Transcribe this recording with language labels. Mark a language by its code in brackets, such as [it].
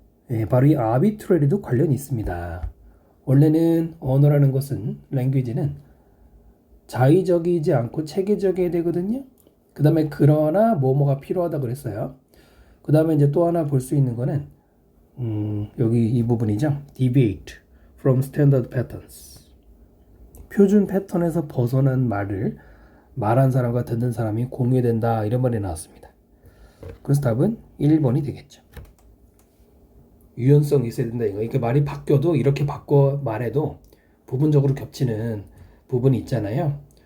[ko] 예, 바로 이 arbitrary도 관련이 있습니다. 원래는 언어라는 것은 language는 자의적이지 않고 체계적이어야 되거든요. 그 다음에 그러나 뭐뭐가 필요하다 그랬어요. 그 다음에 이제 또 하나 볼 수 있는 거는 여기 이 부분이죠. [en] deviate from standard patterns. [ko] 표준 패턴에서 벗어난 말을 말한 사람과 듣는 사람이 공유된다 이런 말이 나왔습니다. 그래서 답은 1번이 되겠죠. 유연성이 있어야 된다 이거. 그러니까 말이 바뀌어도 이렇게 바꿔 말해도 부분적으로 겹치는 부분이 있잖아요.